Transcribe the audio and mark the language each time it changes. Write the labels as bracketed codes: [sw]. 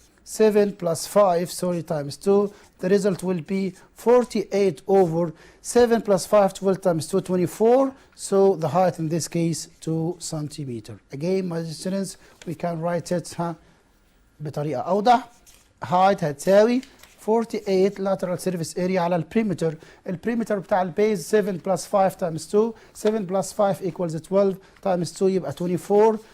[en] 7 plus 5, times 2. The result will be 48 over 7 plus 5, 12 times 2, 24. So the height in this case, 2 centimeter. Again, my students, we can write it [ar] بطريقة أوضح. Height هتساوي 48 [en] lateral surface area [ar] على البريمتر. البريمتر بتاع البيز [en] 7 plus 5 times 2. 7 plus 5 equals 12 times 2 يبقى 24.